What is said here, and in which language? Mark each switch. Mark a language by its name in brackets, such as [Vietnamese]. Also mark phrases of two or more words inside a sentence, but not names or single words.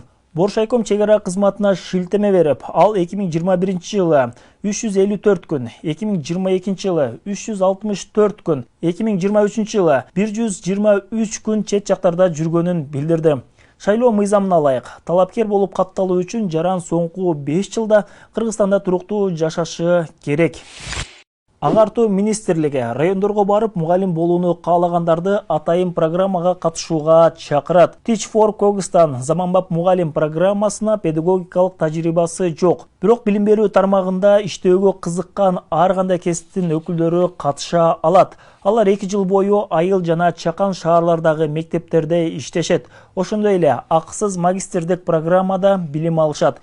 [Kyrgyz] Боршайком чек ара кызматына шилтеме берип, ал 2021 жылы 354 күн, 2022 жылы 364 күн, 2023 жылы 123 күн чет жактарда жүргөнүн билдирди. Шайлоо мыйзамына ылайык, талапкер болуп катталуу үчүн жаран соңку 5 жылда Кыргызстанда туруктуу жашашы керек. Агартуу министрлиги райондорго барып мугалим болууну каалагандарды атайын программага катышууга чакырат. Teach for Kyrgyzstan заманбап мугалим программасына педагогикалык тажрыйбасы жок. Бирок билим берүү тармагында иштөөгө кызыккан ар кандай кесиптин өкүлдөрү катыша алат. Алар 2 жыл бою айыл жана чакан шаарлардагы мектептерде иштешет. Ошондой эле акысыз магистрдик программада билим алышат.